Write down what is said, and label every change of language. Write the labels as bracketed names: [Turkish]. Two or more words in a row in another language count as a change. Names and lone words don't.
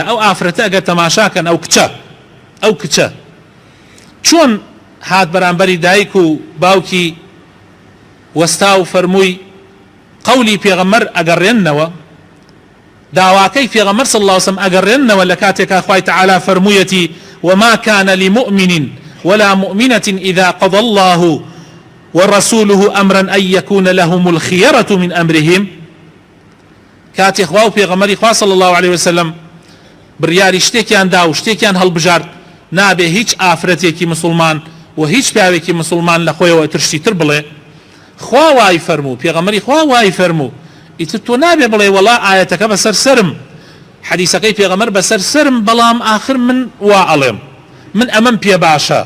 [Central Kurdish] ئەو ئافرەتە ئەگەر تەماشاکەن ئەو کچە چۆن هات بەرامبەری دایک و باوکی وەستا و فەرمووی قەولی پێغەمبەر ئەگەڕێننەوە، داواکەی پێغەمبەر [Arabic] صلی الله عليه وسلم [Central Kurdish] ئەگەڕێننەوە لە کاتێکا خوای تعالی فەرموویەتی [Arabic] وما كان لمؤمن ولا مؤمنة إذا قضى الله ورسوله أمرا أن يكون لهم الخيرة من أمرهم. [Central Kurdish] كاتي خواو پێغەمبەری خوا [Arabic] صلی الله عليه وسلم [Central Kurdish] بڕیاری شتێکیان دا و شتێکیان هەڵبژارد، نابێ هیچ ئافرەتێکی مسلمان و هیچ پیاوێکی مسلمان لە خۆیەوە ترشتی تر بڵێ خوا وای فەرموو، پێغەمبەری خوا وای فەرموو. ئیتر تۆ نابێ بڵێ وەڵا ئاەتەکە بەسەر سرم، حەدیسەکەی پێغەمبەر بەسەر سرم، بەڵام ئاخر من وا ئەڵێم، من ئەمەم پێ باشە.